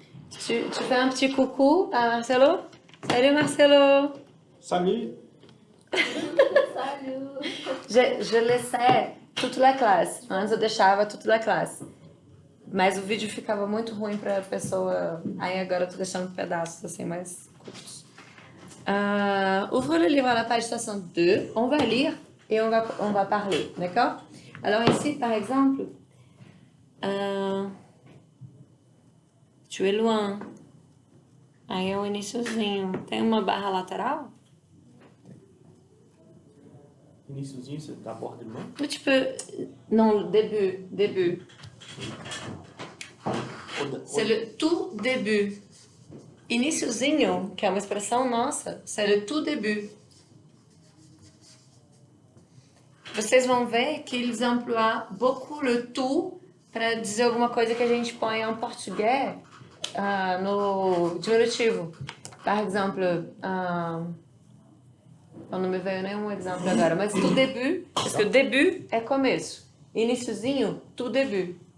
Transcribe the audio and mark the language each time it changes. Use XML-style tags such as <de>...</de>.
<fr>Tu fais un petit coucou à Marcelo? Salut Marcelo! Salut! Salut!</fr> <pt>Je laissei toda a classe. Antes eu deixava toda a classe. Mas o vídeo ficava muito ruim para a pessoa. Aí agora eu tô deixando pedaços assim mais curtos.</pt> <fr>Ouvre le livre à la page 62. On va lire et on va parler. D'accord? Alors ici, par exemple, tu es loin.</fr> <pt>Aí é o iniciozinho. Tem uma barra lateral?</pt> <fr>Iniciozinho, c'est d'abord de loin. Ou tu peux... Non, début. Début. C'est le tout début.</fr> <pt>Iniciozinho, que é uma expressão nossa,</pt> <fr>c'est le tout début.</fr> <pt>Vocês vão ver que eles</pt> <fr>emploient beaucoup le tout</fr> <pt>para dizer alguma coisa que a gente põe em português no diminutivo.</pt> <fr>Par exemple,</fr> <pt>não me veio nenhum exemplo agora, mas</pt> <fr>tout début, parce que début</fr> <pt>é começo.</pt> <fr>Iniciozinho, tout début.</fr>